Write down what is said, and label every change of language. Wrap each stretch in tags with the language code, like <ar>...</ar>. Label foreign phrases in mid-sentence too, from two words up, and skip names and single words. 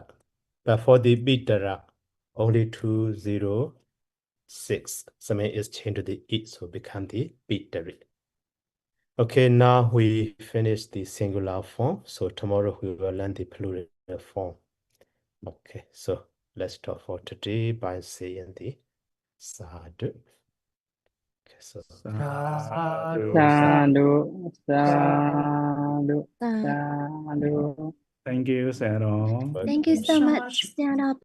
<en>But for the Bidara, only 206, Same is changed to the E, so become the Bidari. Okay, now we finish the singular form. So tomorrow we will learn the plural form. Okay, so let's stop for today by saying the Sadhu. Okay, so</en> <pi>Sadhu, Sadhu, sadhu. sadhu, sadhu.</pi> <en>Thank you, Sarah. Thank you so much, Sarah.</en>